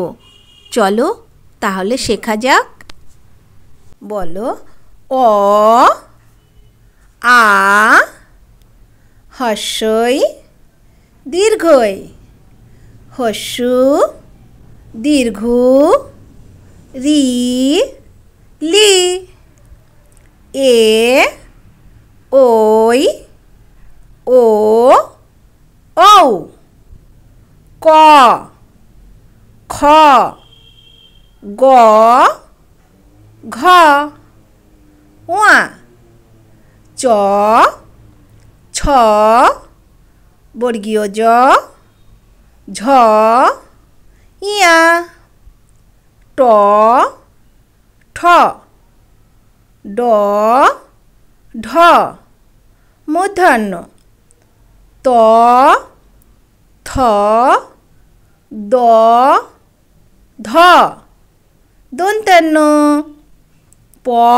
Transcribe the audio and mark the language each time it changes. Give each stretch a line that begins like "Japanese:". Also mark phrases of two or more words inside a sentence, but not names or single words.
Bangla: চলো তাহলে শেখা যাক। বলো অ আ হস্যই দীর্ঘই, হস্যু দীর্ঘ রি লি, এ ওই ও ঔ, ক খ গ ঘ, ওয়া, চ ছ বর্গীয় জ, ঝ ইয়া, ট ঠ, ড ঢ মূর্ধন্য, ত থ দ ধ দন্তান্ন, প